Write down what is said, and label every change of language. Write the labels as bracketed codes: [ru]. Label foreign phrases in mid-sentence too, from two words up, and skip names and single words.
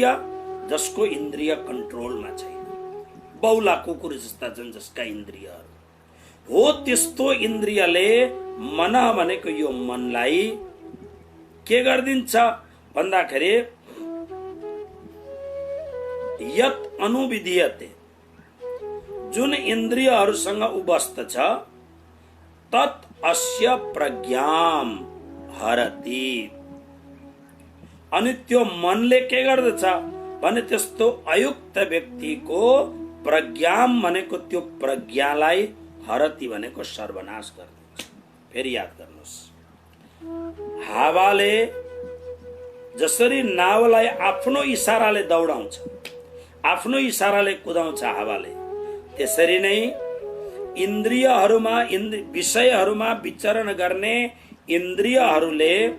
[ne] जसको इन्द्रिय कन्ट्रोलमा छैन, बौला कुकुर जस्ता छन् जसका इन्द्रियहरू हो, त्यस्तो इन्द्रियले, मन भनेको यो मनलाई के गरिदिन्छ भन्दाखेरि [sa] यत अनुविधीयते, [ne] जुन इन्द्रियहरूसँग उबस्त छ, [sa] तत् अस्य प्रज्ञाम हरति। [ne] अनि त्यो मनले के गर्दछ भने त्यस्तो अयुक्त व्यक्तिको प्रज्ञाम भनेको त्यो प्रज्ञालाई हरति भनेको सर्वनाश गर्दछ। फेरि याद गर्नुहोस्, हावाले जसरी नावलाई आफ्नो इशाराले दौडाउँछ, आफ्नो इशाराले कुदाउँछ हावाले, त्यसरी नै इन्द्रियहरूमा, विषयहरूमा विचरण गर्ने इन्द्रियहरूले,